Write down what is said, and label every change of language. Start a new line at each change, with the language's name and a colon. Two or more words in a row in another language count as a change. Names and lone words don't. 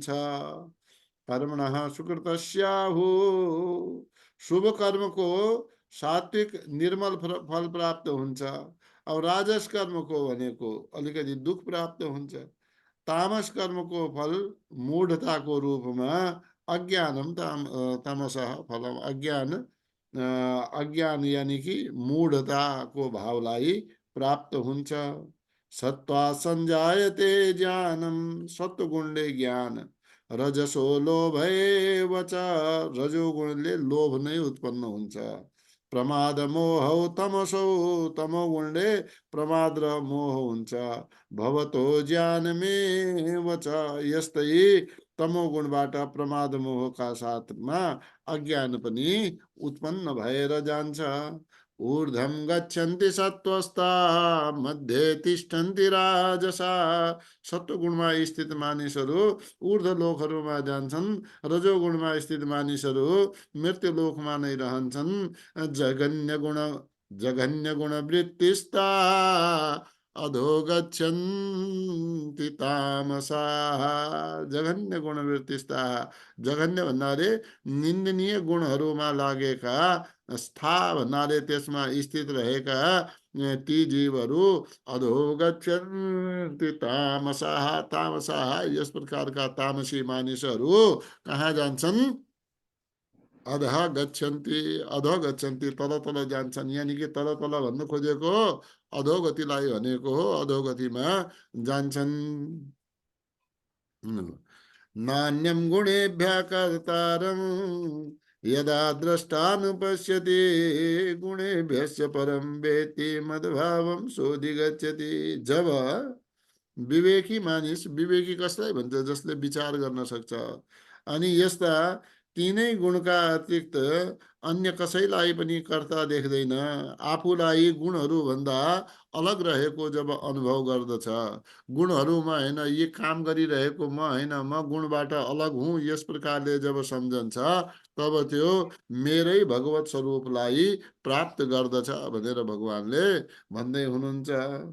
Sanskrit: कर्मणः सुकृतस्याहु,
Nepali: शुभ कर्मको सात्विक निर्मल फल प्राप्त हुन्छ। अब राजस कर्मको भनेको अलिकति दुख प्राप्त हुन्छ। तामस कर्मको फल मूढताको रूपमा
Sanskrit: अज्ञानम तमसः फलम,
Nepali: अज्ञान यानी कि मूढताको भावलाई प्राप्त हुन्छ।
Sanskrit: सत्वा संजायते ज्ञानम,
Nepali: सत्वगुणले ज्ञान,
Sanskrit: रजसो लोभैव च,
Nepali: रजोगुणले लोभ नै उत्पन्न हुन्छ।
Sanskrit: प्रमाद मोह तमसो,
Nepali: तमोगुणले प्रमाद र मोह हुन्छ।
Sanskrit: भवतो ज्ञानमेव च,
Nepali: यस्तै तमोगुणबाट प्रमाद मोहका साथमा अज्ञान पनि उत्पन्न भएर जान्छ।
Sanskrit: ऊर्ध्वं गच्छन्ति सत्त्वस्था मध्ये तिष्ठन्ति राजसा,
Nepali: सत्वगुणमा स्थित मानिसहरू ऊर्ध्व लोकहरूमा जान्छन्, रजोगुणमा स्थित मानिसहरू मृत्यु लोकमा नै रहन्छन्।
Sanskrit: जघन्य गुण वृत्तिस्ता अधो गच्छन्ति तामसाः, जघन्य गुण वृत्तिस्ता,
Nepali: जघन्य भन्नाले निन्दनीय गुणहरूमा लागेका, स्था भन्नाले त्यसमा स्थित रहेका ती जीवहरू
Sanskrit: अधो गच्छन्ति तामसाः, तामसाः
Nepali: यस प्रकारका तामसी मानिसहरू कहाँ जान्छन्?
Sanskrit: अधः गच्छन्ति,
Nepali: तल जान्छन्। यानी कि तल भन्नु खोजेको अधोगतिलाई भनेको हो, अधोगतिमा जान्छन्।
Sanskrit: नान्यं गुणेभ्यः कर्तारं यदा द्रष्टानुपश्यति गुणेभ्यश्च परं वेत्ति मद्भावं सोऽधिगच्छति।
Nepali: जब विवेकी मानिस, विवेकी कसलाई भन्छ? जसले विचार गर्न सक्छ अनि यस्ता तीनै गुणका अतिरिक्त अन्य कसैलाई पनि कर्ता देख्दैन, आफूलाई गुणहरू भन्दा अलग रहेको जब अनुभव गर्दछ, गुणहरूमा होइन, यी काम गरिरहेको म होइन, म गुणबाट अलग हुँ, यस प्रकारले जब सम्झन्छ तब त्यो मेरै भगवत स्वरूपलाई प्राप्त गर्दछ भनेर भगवानले भन्दै हुनुहुन्छ।